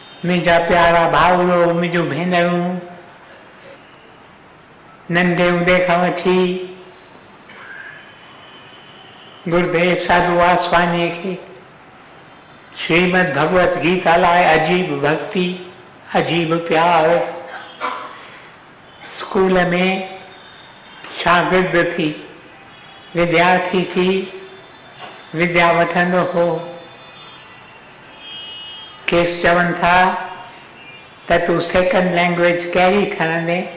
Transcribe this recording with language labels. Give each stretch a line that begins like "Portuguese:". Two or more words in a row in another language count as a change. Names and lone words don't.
Sindhi: मुझा प्यारा भावरो, मुझो भेनरूं, नंढे हूंदे खां वठी गुरुदेव साधू वासवानी के श्रीमद भगवत गीता लाए अजीब भक्ति, अजीब प्यार। स्कूल में शागिर्द थी, विद्यार्थी थी, विद्या वठंदो हो। केस चवनि था त तूं
English: second language
Sindhi: कहिड़ी खणंदे?